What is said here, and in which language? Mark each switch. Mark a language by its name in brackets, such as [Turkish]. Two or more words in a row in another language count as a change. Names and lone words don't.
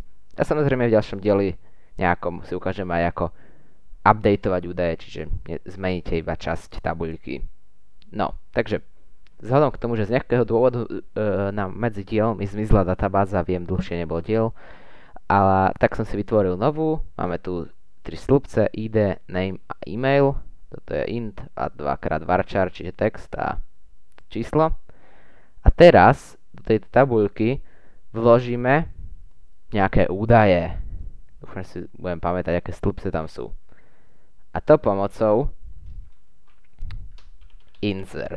[Slovak] A samozrejme v ďalšom dieli nejakom si ukážem aj ako updateovať údaje, čiže zmeníte iba časť tabuľky. No, takže vzhľadom k tomu, že z nejakého dôvodu nám medzi dielmi zmizla databáza, viem, dlhšie nebol diel, ale tak som si vytvoril novú, máme tu 3 slupce, ID, name a email, toto je int a 2x varchar, čiže text a číslo. A teraz do tejto tabuľky vložíme nejaké údaje. Dúfam, že si budem pamätať, aké slupce tam sú. A to pomocou insert.